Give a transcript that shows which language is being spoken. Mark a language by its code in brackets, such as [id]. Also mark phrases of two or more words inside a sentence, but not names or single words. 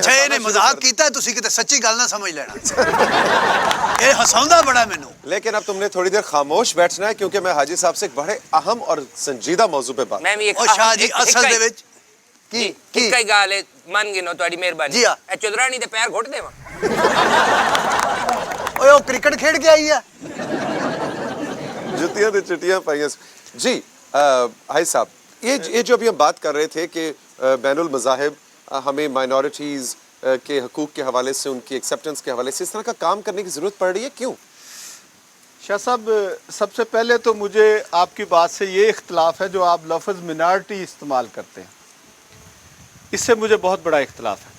[pa] اچھا یہ نے مذاق کیتا ہے، تسی کتے سچی گل نہ سمجھ لینا. یہ ہساوندا بڑا مینوں. [ur] لیکن اب تم نے تھوڑی دیر خاموش بیٹھنا ہے کیونکہ میں حاجی صاحب سے ایک بڑے اہم اور سنجیدہ موضوع پہ بات. میں بھی ایک [pa] شاہ جی اصل دے وچ کی کئی گل ہے، من گنو تہاڈی مہربانی. [ur] جی ہاں. [pa] اے چودرانی دے پیر گھٹ دیواں. اوے او کرکٹ کھیڈ کے آئی ہے. جتیاں تے چٹیاں پائیاں. [ur] جی حاجی صاحب، یہ جو ابھی ہم بات کر رہے تھے کہ بین المذاہب ہمیں مائنورٹیز کے حقوق کے حوالے سے، ان کی ایکسیپٹنس کے حوالے سے اس طرح کا کام کرنے کی ضرورت پڑ رہی ہے، کیوں؟ شاہ صاحب، سب سے پہلے تو مجھے آپ کی بات سے یہ اختلاف ہے جو آپ لفظ منارٹی استعمال کرتے ہیں، اس سے مجھے بہت بڑا اختلاف ہے.